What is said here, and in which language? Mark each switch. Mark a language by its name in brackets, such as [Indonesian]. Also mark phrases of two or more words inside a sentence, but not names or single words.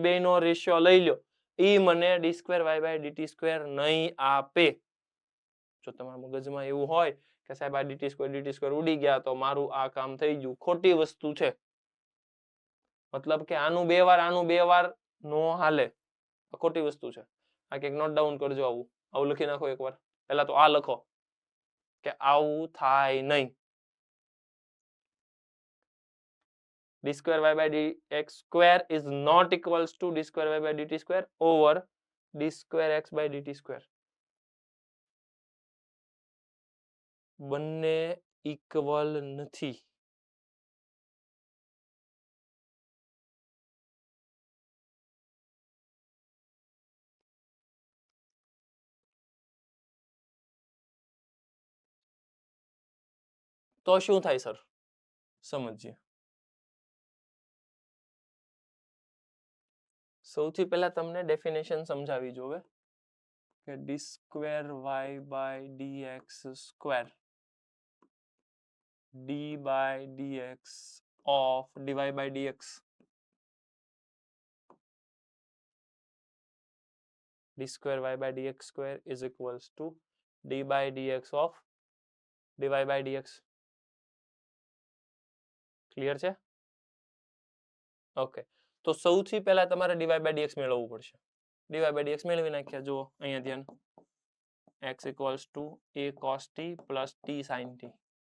[Gujarati] બેયનો રેશિયો લઈ લ્યો ઈ મને [English] d square y by dt square [Gujarati] નહીં આપે જો તમારા મગજમાં એવું હોય કે સાહેબ આ [English] dt square [Gujarati] ઉડી ગયા તો મારું આ કામ થઈ ગયું ખોટી વસ્તુ છે મતલબ કે આનું બે વાર નો હાલે ખોટી વસ્તુ છે આ કંઈક [English] note down [Gujarati] કરજો આવું લખી નાખો એકવાર પહેલા તો આ લખો કે આવું થાય નહીં [English] d square y by dx square is not equals to d square y by dt square over d square x by dt square [Gujarati] બંને ઇક્વલ નથી તો શું થાય સર સમજીએ સૌથી પહેલા તમને ડેફિનેશન સમજાવી જોવે કે [English] d square y by dx square d by dx of dy by dx d square y by dx square is equals to d by dx of dy by dx [Gujarati] ક્લિયર છે ઓકે તો સૌથી પહેલા તમારે [English] dy by dx [Gujarati] મેળવવું પડશે [English] dy by dx [Gujarati] મેળવી નાખ્યા જુઓ અહીંયા ધ્યાન [English] x equals to a cos t plus t sin t